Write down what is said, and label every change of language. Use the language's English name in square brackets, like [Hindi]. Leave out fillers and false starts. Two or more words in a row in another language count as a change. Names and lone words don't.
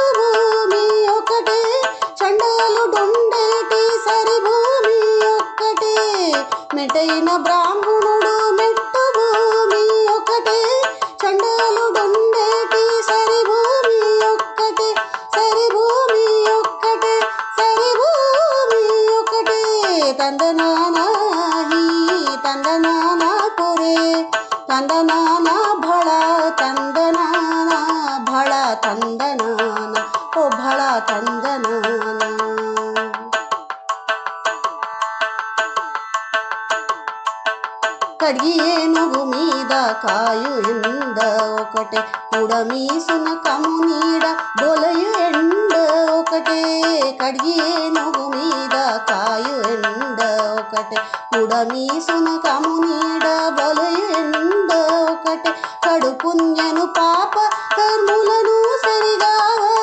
[Telugu] భూమి ఒకటే చండాలుడుండేటి సరి భూమి ఒక్కటే మెంటైన బ్రాహ్మణుడు మెట్టు భూమి ఒకటే చండాలుడుండేటి సరి భూమి ఒక్కటే సరి భూమి ఒక్కటే సరి భూమి ఒకటే [Kannada] ತಂದನಾನಾಹಿ ತಂದನಾನ ಪುರೇ ತಂದನಾನ ಭಳ ತಂದನಾನ ಭಳ ತಂದನಾನ ಓ ಭಳ ತಂದನಾನ [Telugu] కడిగి ఏనుగు మీద కాయు ఎండ ఒకటే కుడమీసున కము నీడ బొలయు ఎండ ఒకటే కడిగి ఏనుగు మీద కాయు ఎండ ఒకటే కుడమీసున కము నీడ బొలయు ఎండ ఒకటే కడు పుణ్యను పాప కర్ములను సరిగావ